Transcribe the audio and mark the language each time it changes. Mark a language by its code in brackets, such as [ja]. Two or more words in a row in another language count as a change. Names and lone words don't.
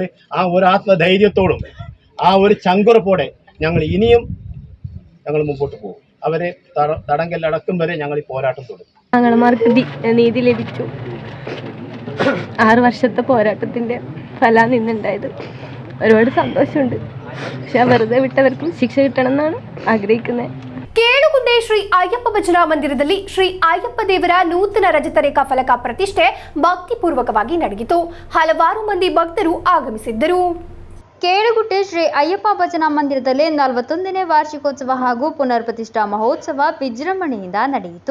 [ml] ആ ഒരു ആത്മധൈര്യത്തോടും ആ ഒരു ചങ്കുറപ്പോടെ ഞങ്ങൾ ഇനിയും മുമ്പോട്ട് പോകും. അവരെ തടങ്കലിലടക്കും വരെ ഞങ്ങൾ ഈ പോരാട്ടം തുടരും. ആങ്ങളമാർക്ക് നീതി ലഭിച്ചു. 6 വർഷത്തെ പോരാട്ടത്തിൻ്റെ ഫലമാണ് ഇന്നുണ്ടായത്. ഒരുപാട് സന്തോഷമുണ്ട്. പക്ഷെ വെറുതെ വിട്ടവർക്കും ശിക്ഷ കിട്ടണം എന്നാണ് ആഗ്രഹിക്കുന്നത്. [kn] ಕೇಳುಗುಂದೆ ಶ್ರೀ ಅಯ್ಯಪ್ಪ ಭಜನಾ ಮಂದಿರದಲ್ಲಿ ಶ್ರೀ ಅಯ್ಯಪ್ಪ ದೇವರ ನೂತನ ರಜತ ರೇಖಾ ಫಲಕ ಪ್ರತಿಷ್ಠೆ ಭಕ್ತಿಪೂರ್ವಕವಾಗಿ ನಡೆಯಿತು. ಹಲವಾರು ಮಂದಿ ಭಕ್ತರು ಆಗಮಿಸಿದ್ದರು. ಕೇಳುಗುಟ್ಟೆ ಶ್ರೀ ಅಯ್ಯಪ್ಪ ಭಜನಾ ಮಂದಿರದಲ್ಲಿ 41ನೇ ವಾರ್ಷಿಕೋತ್ಸವ ಹಾಗೂ ಪುನರ್ ಪ್ರತಿಷ್ಠಾ ಮಹೋತ್ಸವ ವಿಜೃಂಭಣೆಯಿಂದ ನಡೆಯಿತು.